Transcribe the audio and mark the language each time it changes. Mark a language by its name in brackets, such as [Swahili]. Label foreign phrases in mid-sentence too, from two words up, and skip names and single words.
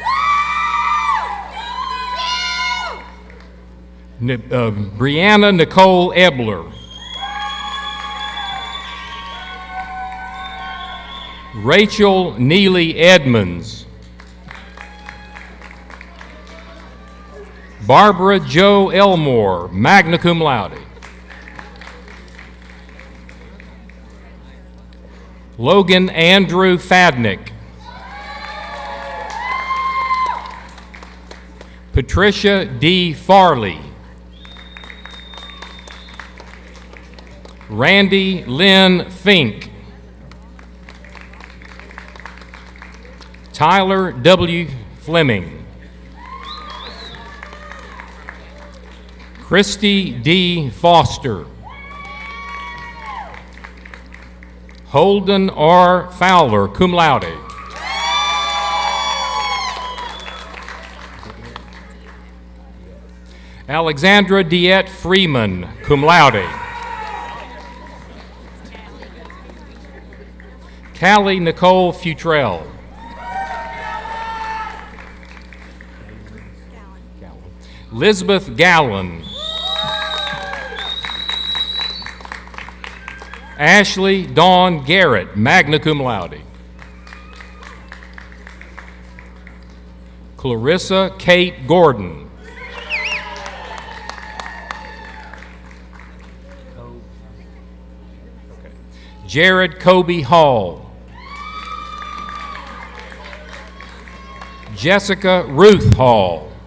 [English] Brianna Nicole Ebler. Rachel Neely Edmonds. Barbara Jo Elmore, [Latin] magna cum laude. [English] Logan Andrew Fadnick. Patricia D. Farley. Randy Lynn Fink. Tyler W. Fleming. Christy D. Foster. Holden R. Fowler, [Latin] cum laude. [English] Alexandra Diette Freeman, [Latin] cum laude. [English] Callie Nicole Futrell. Elizabeth Gallen. Ashley Dawn Garrett, [Latin] magna cum laude. [English] Clarissa Kate Gordon. Jared Kobe Hall. Jessica Ruth Hall.